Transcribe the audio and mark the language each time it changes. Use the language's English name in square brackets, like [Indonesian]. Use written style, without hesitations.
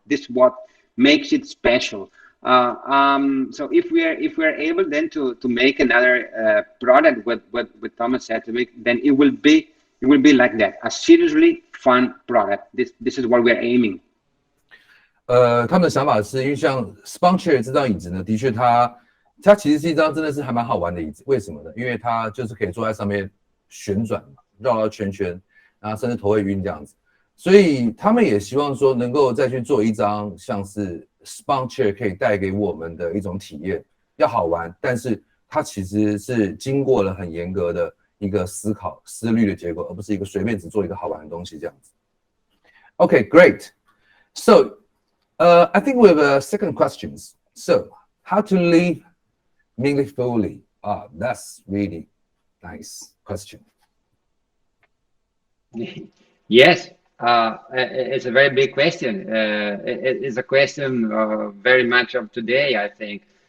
[English] This is what makes it special. So if we're able then to make another product with Thomas Satterwijk, then it will be like that, a seriously fun product. This is what we're aiming. [Chinese] 他们的想法是因为像 Span Chair 这张椅子呢，的确它其实是一张真的是还蛮好玩的椅子。为什么呢？因为它就是可以坐在上面旋转嘛，绕到圈圈，然后甚至头会晕这样子。所以他们也希望说能够再去做一张像是 Span Chair 可以带给我们的一种体验，要好玩，但是它其实是经过了很严格的一个思考思虑的结果，而不是一个随便只做一个好玩的东西这样子。 [English] Okay, great. So, I think we have a second questions. So, how to live meaningfully? That's really nice question. Yes, it's a very big question. It is a question very much of today, I think.